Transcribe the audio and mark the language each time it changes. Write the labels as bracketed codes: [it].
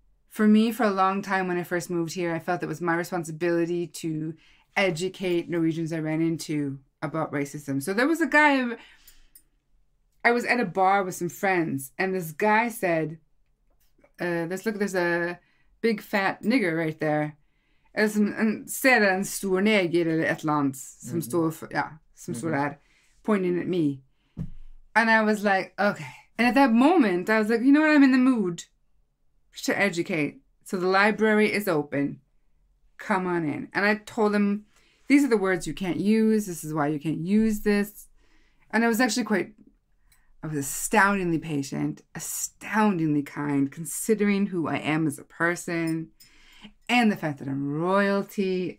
[en] For me, for a long time when I first moved here, I felt it was my responsibility to educate Norwegians I ran into about racism. So there was a guy, I was at a bar with some friends, and this guy said, there's a big fat nigger right there. [no] Ser en stor neger eller et eller annet som står der, [en] pointing at me. And I was like, okay. And at that moment, I was like, you know what? I'm in the mood to educate. So the library is open. Come on in. And I told him, these are the words you can't use. This is why you can't use this. And I was actually I was astoundingly patient, astoundingly kind, considering who I am as a person and the fact that I'm royalty.